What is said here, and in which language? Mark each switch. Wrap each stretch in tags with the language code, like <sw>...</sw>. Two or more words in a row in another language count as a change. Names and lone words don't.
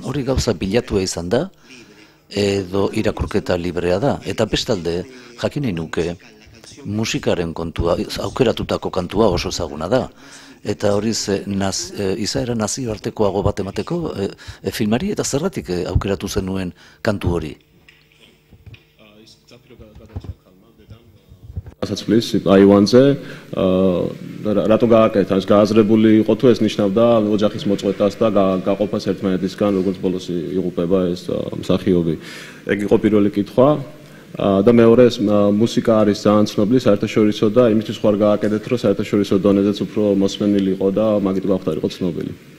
<eu>Hori gauza bilatua izan da, edo irakurketa librea da. Eta bestalde, jakin nahi nuke, musikaren kontua, aukeratutako kantua oso ezaguna da. Eta hori izaera nazioartekoago bat emateko filmari, eta zergatik aukeratu zenuen kantu hori?</eu> <ka>გასაცვლის აივანზე რატო გააკეთა ეს გააზრებული იყო თუ ეს ნიშნავდა ოჯახის მოწყვეტას და გაყოფას ერთმანეთისგან როგორც ბოლოს იღუპება ეს მსახიობი. ეგ იყო პირველი კითხვა და მეორე ეს მუსიკა არის ძალიან ცნობილი საერთაშორისო და იმისთვის ხوار გააკეთეთ რომ საერთაშორისო დონეზეც უფრო მოსმენილი იყო და მაგით გავხდარიყო ცნობილი.</ka>